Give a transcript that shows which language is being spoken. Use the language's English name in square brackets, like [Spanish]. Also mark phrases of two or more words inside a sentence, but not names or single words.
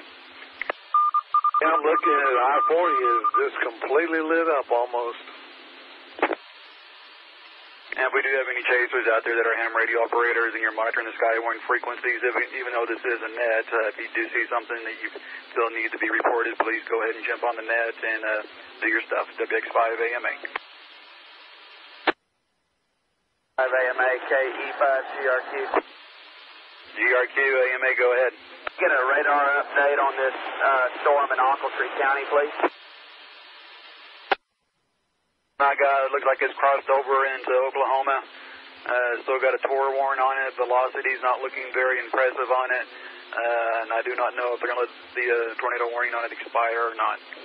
[English] Yeah, I'm looking at I-40 is just completely lit up almost. And if we do have any chasers out there that are ham radio operators and you're monitoring the Skywarn frequencies, even though this is a net, if you do see something that you feel need to be reported, please go ahead and jump on the net and do your stuff. WX5AMA. 5AMA, KE5, GRQ. GRQ, AMA, go ahead. Get a radar update on this storm in Ochiltree County, please. I got, it looks like it's crossed over into Oklahoma. Still got a tour warning on it. Velocity's not looking very impressive on it. And I do not know if they're going to let the tornado warning on it expire or not.